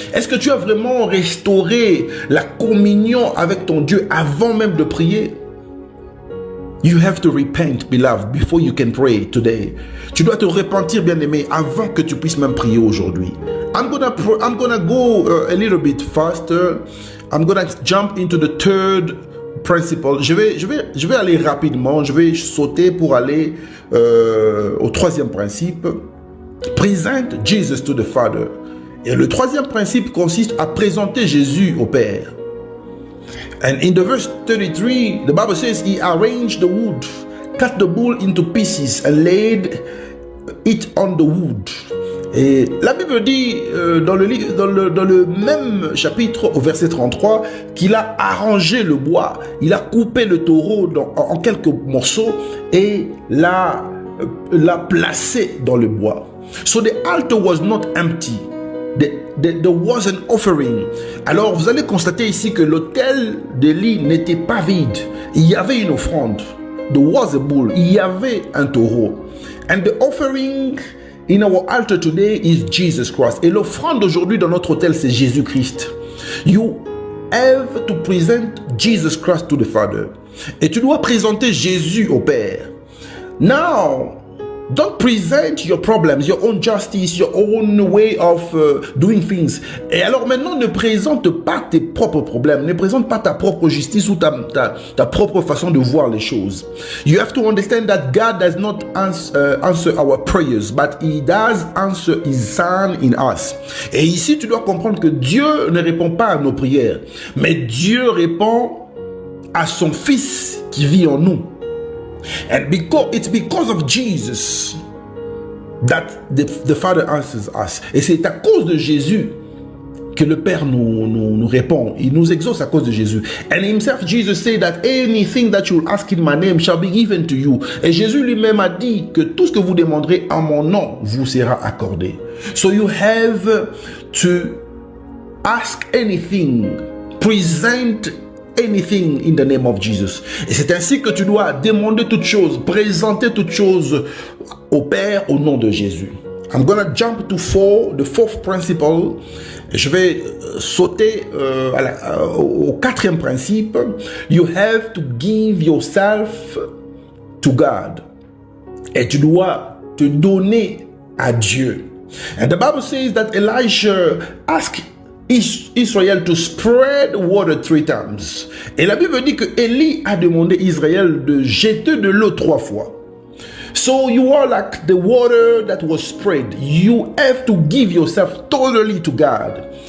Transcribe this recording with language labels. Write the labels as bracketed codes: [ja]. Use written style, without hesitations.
[fr] Est-ce que tu as vraiment restauré la communion avec ton Dieu avant même de prier? [en] You have to repent, beloved, before you can pray today. [fr] Tu dois te repentir, bien-aimé, avant que tu puisses même prier aujourd'hui. [en] I'm gonna go a little bit faster. I'm gonna jump into the third principle. [fr] Je vais aller rapidement. Je vais sauter pour aller au troisième principe. [en] Present Jesus to the Father. [fr] Et le troisième principe consiste à présenter Jésus au Père. [en] And in the verse 33, the Bible says, he arranged the wood, cut the bull into pieces and laid it on the wood. [fr] Et la Bible dit dans le même chapitre, au verset 33, qu'il a arrangé le bois, il a coupé le taureau en quelques morceaux et l'a l'a placé dans le bois. [en] So the altar was not empty. There was an offering. [fr] Alors vous allez constater ici que l'autel d'Élie n'était pas vide. Il y avait une offrande. [en] There was a bull. [fr] Il y avait un taureau. [en] And the offering in our altar today is Jesus Christ. [fr] Et l'offrande aujourd'hui dans notre autel, c'est Jésus-Christ. [en] You have to present Jesus Christ to the Father. [fr] Et tu dois présenter Jésus au Père. [en] Now, don't present your problems, your own justice, your own way of doing things. [fr] Et alors maintenant, ne présente pas tes propres problèmes, ne présente pas ta propre justice ou ta propre façon de voir les choses. [en] You have to understand that God does not answer our prayers, but He does answer His Son in us. [fr] Et ici, tu dois comprendre que Dieu ne répond pas à nos prières, mais Dieu répond à son Fils qui vit en nous. [en] And it's because of Jesus that the Father answers us. [fr] Et c'est à cause de Jésus que le Père nous répond. Il nous exauce à cause de Jésus. [en] And himself, Jesus said that anything that you will ask in my name shall be given to you. [fr] Et Jésus lui-même a dit que tout ce que vous demanderez en mon nom vous sera accordé. [en] So you have to ask anything, present anything in the name of Jesus. [fr] Et c'est ainsi que tu dois demander toutes choses, présenter toutes choses au Père au nom de Jésus. [en] I'm gonna jump to the fourth principle. [fr] Je vais sauter au quatrième principe. [en] You have to give yourself to God. [fr] Et tu dois te donner à Dieu. [en] And the Bible says that Elijah asked Israël to spread water 3 times. [fr] Et la Bible dit que Élie a demandé à Israël de jeter de l'eau 3 fois. [en] So you are like the water that was spread. You have to give yourself totally to God.